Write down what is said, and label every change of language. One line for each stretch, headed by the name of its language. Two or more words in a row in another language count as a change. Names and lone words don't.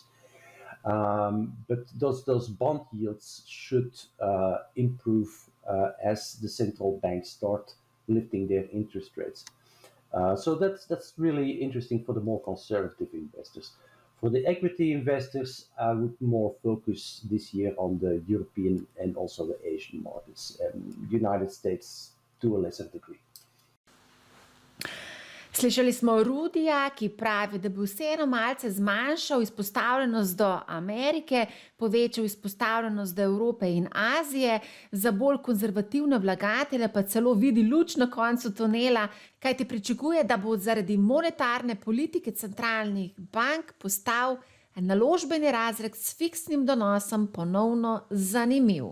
English: But those bond yields should improve as the central banks start lifting their interest rates. So that's really interesting for the more conservative investors. For the equity investors, I would more focus this year on the European and also the Asian markets, United States to a lesser degree.
Slovenian: Slišali smo Rudija, ki pravi, da bi vseeno malce zmanjšal izpostavljenost do Amerike, povečal izpostavljenost do Evrope in Azije, za bolj konzervativne vlagatelje pa celo vidi luč na koncu tunela, kajti pričakuje, da bo zaradi monetarne politike centralnih bank postal naložbeni razred s fiksnim donosom ponovno zanimiv.